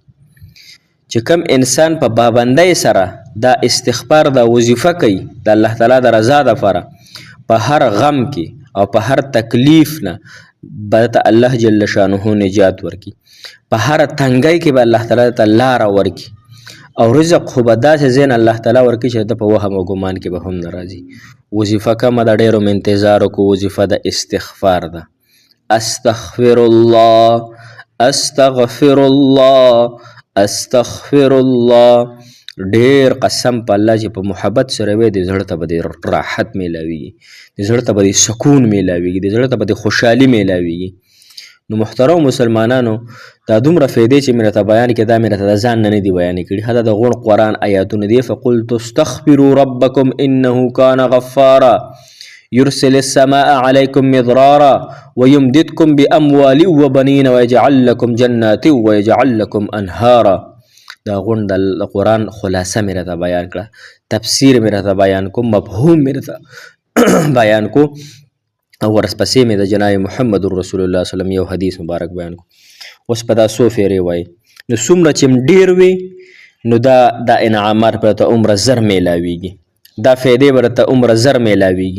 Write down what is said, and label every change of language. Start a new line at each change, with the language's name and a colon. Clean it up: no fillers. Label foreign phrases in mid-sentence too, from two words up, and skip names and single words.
Pashto: چې کم انسان په پابندۍ سره دا استغفار دا وظیفه کوي د الله تعالی د رضا دپاره، په هر غم کې او په هر تکلیف نه به ته الله جل شانه نجات ورکړي، په هر تنګۍ کې به الله تعالی ته لاره ورکړي، او رزق خو به داسې ځای نه الله تعالی ورکړي چې ته په وهم او ګمان کې به هم نه راځي. وظیفه کمه ده، ډېرو مې انتظار وکړو. وظیفه د استغفار ده.
Arabic: استغفر الله استغفر الله استغفر الله.
Pashto: ډېر قسم په الله چې په محبت سره وی د زړه ته به د راحت میلاویږي، د زړه ته به د سکون میلاویږي، د زړه ته به د خوشحالي میلاویږي. نو محترم مسلمانانو دا دومره فایدې چې مې راته بیان کړي دا مې راته د ځان نه دي بیانې کړي. دا د غوڼ قرآن آیاتونه دي.
Arabic: فقلت استغفروا ربکم انه کان غفارا يرسل السماء عليكم مضرارا ويمددكم بأموال وبنين ويجعل لكم جنات ويجعل لكم أنهارا.
Pashto: دا غون د قرآن خلاصه مې راته بیان کړه، تفسیر مې راته بیان کو، مفهوم مې راته بیان کو، او ورپسې مې د جناب محمد رسول الله
Arabic: صلی الله علیه وسلم
Pashto: یو حدیث مبارک بیان کو. اوس په دا څو فیرې وایي. نو څومره چې ډېر وي نو دا انعامات به ته عمره زر میلاویږي، دا فایدې به ته عمره زر میلاویږي.